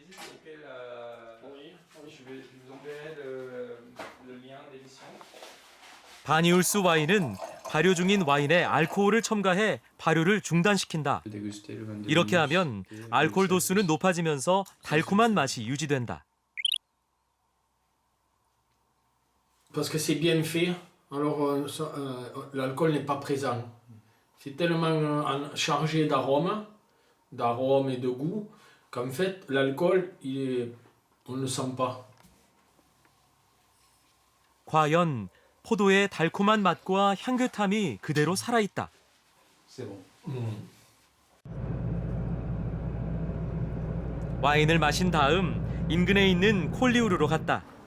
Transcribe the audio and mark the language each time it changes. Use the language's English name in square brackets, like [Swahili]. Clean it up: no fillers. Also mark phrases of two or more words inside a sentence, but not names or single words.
[Korean] 바니울스 와인은 발효 중인 와인에 알코올을 첨가해 발효를 중단시킨다. 이렇게 하면 알코올 도수는 높아지면서 달콤한 맛이 유지된다. [French] Parce que c'est bien fait, alors l'alcool n'est pas présent. C'est tellement chargé d'arômes et de goût, qu'en fait l'alcool, on ne le sent pas. [Korean] 과연 포도의 달콤한 맛과 향긋함이 그대로 살아있다. 와인을 마신 다음 인근에 있는 콜리우르로 갔다.